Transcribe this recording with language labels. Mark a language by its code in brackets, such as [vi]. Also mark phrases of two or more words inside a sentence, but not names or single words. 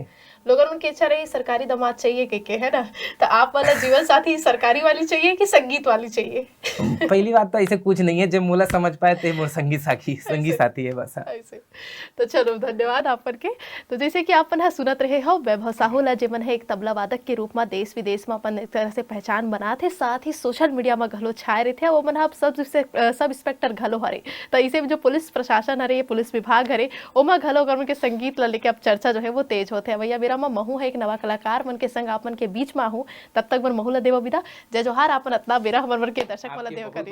[hne] लोगन की इच्छा रही सरकारी दामाद चाहिए के है ना, तो आप वाला जीवन साथी सरकारी वाली चाहिए कि संगीत वाली चाहिए? पहली बात तो ऐसे कुछ नहीं है, जब मोला समझ पाए तो मोर संगीत साथी है बस। ऐसे तो चलो धन्यवाद आप के। तो जैसे कि आप सुनत रहे हो वैभव साहू ला, जेमन है एक तबला वादक के रूप में देश विदेश में अपन एक तरह से पहचान बना थे, साथ ही [en] social media [hne] में घलो छाए रहे थे। वो मन आप [en] sub inspector [hne] घलो हरे, तो इसे जो पुलिस प्रशासन हरे, पुलिस विभाग हरे, ओमा घलो गर्म के संगीत ला लेके अब चर्चा जो है वो तेज होते हैं। भैया मेरा में महू है एक नवा कलाकार मन के संग आप मन के बीच में आहूँ, तब तक मन महू ला देव विदा। जय जोहार, आपन इतना बेरा हमर मन के दर्शक वाला देव करी